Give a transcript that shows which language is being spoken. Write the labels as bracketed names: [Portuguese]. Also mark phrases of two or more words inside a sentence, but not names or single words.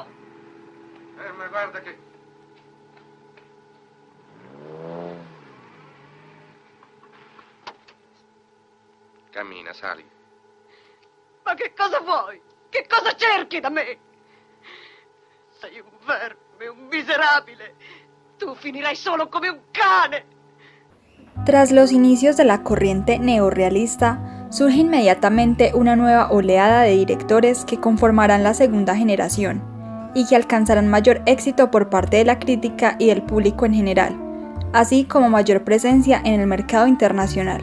[Italian] Ma guarda che... Cammina, sali. Ma che cosa vuoi? Che cosa cerchi da me? Sei un verme, un miserabile. Tu finirai solo come un cane. [Spanish] Tras los inicios de la corriente neorrealista, surge inmediatamente una nueva oleada de directores que conformarán la segunda generación y que alcanzarán mayor éxito por parte de la crítica y del público en general, así como mayor presencia en el mercado internacional.